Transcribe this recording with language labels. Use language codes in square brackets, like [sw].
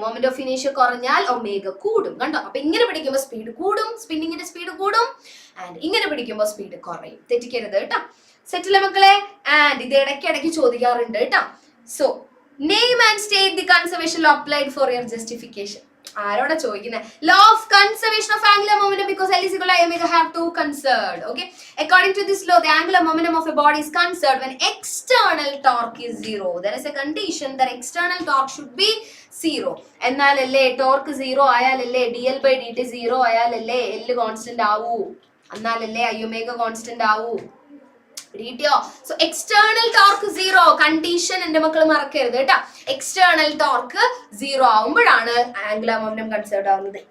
[ml] Moment of ഇനേഷ്യ കുറഞ്ഞാൽ omega കൂടും. കണ്ടോ? അപ്പൊ ഇങ്ങനെ പിടിക്കുമ്പോൾ സ്പീഡ് കൂടും, സ്പിന്നിങ്ങിന്റെ സ്പീഡ് കൂടും. ആൻഡ് ഇങ്ങനെ പിടിക്കുമ്പോൾ സ്പീഡ് കുറയും. തെറ്റിക്കരുത് കേട്ടോ. സെറ്റിലെ മക്കളെ? [en] and [ml] ഇത് ഇടയ്ക്കിടയ്ക്ക് ചോദിക്കാറുണ്ട് കേട്ടോ. [en] So name and state the conservation law applied for your justification. [ml] ആരോടാ ചോദിക്കുന്നത്? [en] Law of conservation of angular momentum because L is equal to I omega have to conserved. Okay, according to this law the angular momentum of a body is conserved when external torque is 0. There is a condition that external torque should be 0. [ml] എന്നാലല്ലേ torque 0 ആയാലല്ലേ dl/dt 0 ആയാലല്ലേ L constant ആവൂ, എന്നാലല്ലേ I omega constant ആവൂ. പിടികിട്ടിയോ? So external torque 0 condition എന്റെ മക്കൾ മറക്കരുത് കേട്ടോ. External torque 0 ആവുമ്പോഴാണ് angular momentum conserve ആവുന്നത്.